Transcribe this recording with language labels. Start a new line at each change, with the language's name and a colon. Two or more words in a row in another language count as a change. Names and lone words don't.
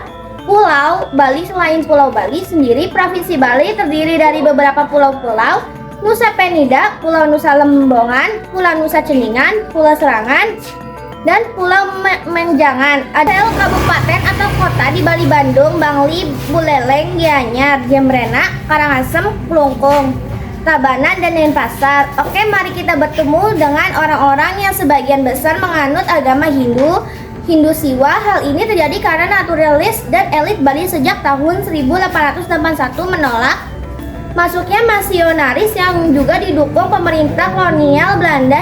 Indonesian: Pulau Bali selain Pulau Bali sendiri, Provinsi Bali terdiri dari beberapa pulau-pulau, Nusa Penida, Pulau Nusa Lembongan, Pulau Nusa Ceningan, Pulau Serangan, dan Pulau Menjangan. Ada kabupaten atau kota di Bali: Bandung, Bangli, Buleleng, Gianyar, Jembrana, Karangasem, Klungkung, Tabanan, dan Denpasar. Oke, mari kita bertemu dengan orang-orang yang sebagian besar menganut agama Hindu Siwa. Hal ini terjadi karena naturalis dan elit Bali sejak tahun 1881 menolak masuknya misionaris yang juga didukung pemerintah kolonial Belanda.